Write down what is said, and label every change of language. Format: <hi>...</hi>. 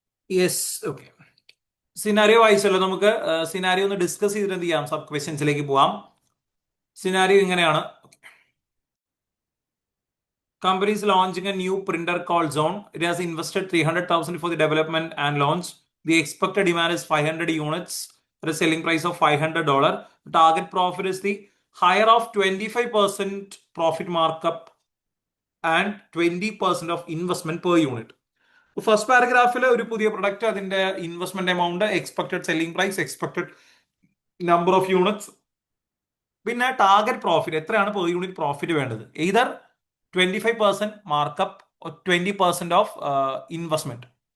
<ml>Yes, okay. Scenario വായിച്ചല്ലോ, നമുക്ക് scenario ഒന്ന് discuss ചെയ്തിട്ട് എന്ത് ചെയ്യാം, സബ് ക്വസ്റ്റ്യൻസിലേക്ക് പോവാം. സിനാരിയോ ഇങ്ങനെയാണ്.</ml> <en>Company is launching a new printer called Zone. It has invested 300,000 for the development and launch. The expected demand is 500 units at a selling price of $500. The target profit is the higher of 25% profit markup and 20% of investment per unit.</en> <ml>First പാരഗ്രാഫിൽ ഒരു പുതിയ product, അതിന്റെ investment amount, expected selling price, expected number of units, പിന്നെ target profit എത്രയാണ് per unit profit വേണ്ടത്. Either 25% markup, 20% of investment.</ml>